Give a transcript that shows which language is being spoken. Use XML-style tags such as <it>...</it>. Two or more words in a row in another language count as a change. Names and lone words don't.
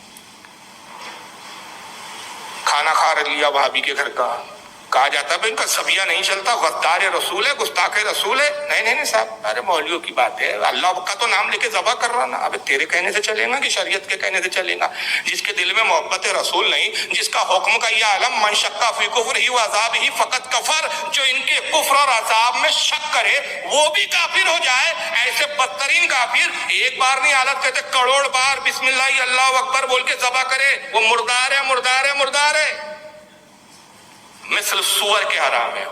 <ur>کھانا کھا لیا بھابھی کے گھر کا، کہا جاتا ہے ان کا سبیہ نہیں چلتا، غدار رسول ہے گستاخ رسول ہے، نہیں صاحب، ارے مولویوں کی بات ہے، اللہ کا تو نام لے کے ذبح کر رہا نا، اب تیرے کہنے سے چلے گا کہ شریعت کے کہنے سے چلے گا؟ جس کے دل میں محبت رسول نہیں، جس کا حکم کا یہ عالم</ur> <ar>من شک فی کفرہ و عذابہ</ar> <ur>فقط کفر، جو ان کے کفر اور عذاب میں شک کرے وہ بھی کافر ہو جائے، ایسے بدترین کافر ایک بار نہیں حالت کہتے کروڑ بار</ur> <ar>بسم اللہ اللہ اکبر</ar> <ur>بول کے ذبح کرے، وہ مردار ہے مردار ہے مردار ہے، مثل سور کے حرام ہے۔</ur>